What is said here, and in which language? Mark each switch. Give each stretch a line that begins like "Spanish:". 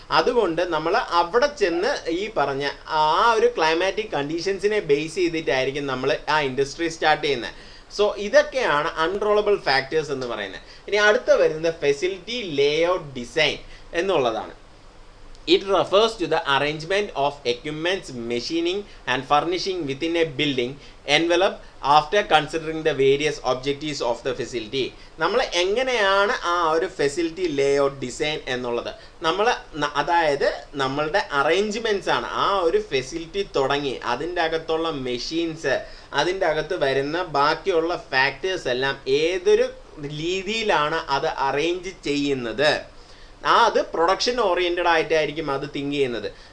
Malayalam: അതുകൊണ്ട് നമ്മൾ അവിടെ ചെന്ന് ഈ പറഞ്ഞ ആ ഒരു ക്ലൈമാറ്റിക് കണ്ടീഷൻസിനെ ബേസ് ചെയ്തിട്ടായിരിക്കും നമ്മൾ ആ ഇൻഡസ്ട്രി സ്റ്റാർട്ട് ചെയ്യുന്നത്. സോ ഇതൊക്കെയാണ് അൺകൺട്രോളബിൾ ഫാക്ടേഴ്സ് എന്ന് പറയുന്നത്. ഇനി അടുത്ത വരുന്നത് ഫെസിലിറ്റി ലേഔട്ട് ഡിസൈൻ എന്നുള്ളതാണ്.
English: It refers to the arrangement of equipments, machining and furnishing within a building envelope after considering the various objectives of the facility.
Malayalam: നമ്മൾ എങ്ങനെയാണ് ആ ഒരു ഫെസിലിറ്റി ലേഔട്ട് ഡിസൈൻ എന്നുള്ളത് നമ്മൾ അതായത് നമ്മളുടെ അറേഞ്ച്മെൻറ്റ്സ് ആണ് ആ ഒരു ഫെസിലിറ്റി തുടങ്ങി അതിൻ്റെ അകത്തുള്ള മെഷീൻസ് അതിൻ്റെ അകത്ത് വരുന്ന ബാക്കിയുള്ള ഫാക്ടേഴ്സ് എല്ലാം ഏതൊരു രീതിയിലാണ് അത് അറേഞ്ച് ചെയ്യുന്നത് അത് പ്രൊഡക്ഷൻ ഓറിയൻറ്റഡ് ആയിട്ടായിരിക്കും അത് തിങ്ക് ചെയ്യുന്നത്